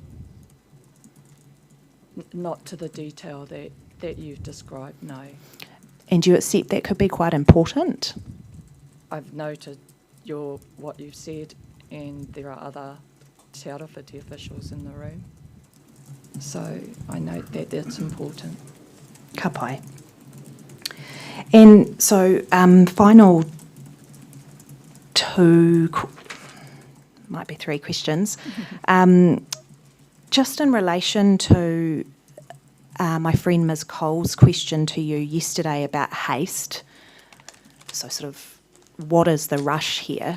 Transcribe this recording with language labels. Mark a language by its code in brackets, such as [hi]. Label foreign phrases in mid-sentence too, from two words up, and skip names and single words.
[en] Not to the detail that you've described, no. And do you accept that could be quite important? I've noted what you've said, and there are other Te Arawhiti officials in the room. So I note that that's important. [mi] Ka pai. [en] And so final might be three questions. Just in relation to my friend Ms. Cole's question to you yesterday about haste, so sort of what is the rush here?